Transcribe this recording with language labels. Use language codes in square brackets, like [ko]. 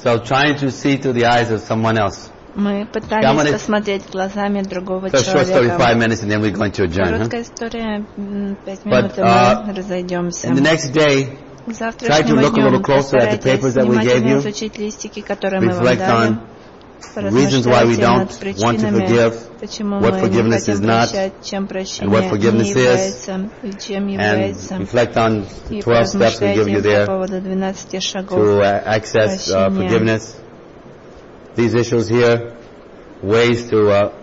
[en] So trying to see through the eyes of someone else. [ru] Мы пытались посмотреть глазами другого человека. [en] So short story, 5 minutes, and then we're going to adjourn. [ru] Короткая история, 5 минут. [en] But [ru] разойдемся. [en] And the next day, try to look a little closer at the papers that we gave you. Reflect on reasons why we don't want to forgive, what forgiveness is not, and what forgiveness is, and reflect on the 12 steps we give you there to access forgiveness. These issues here, ways to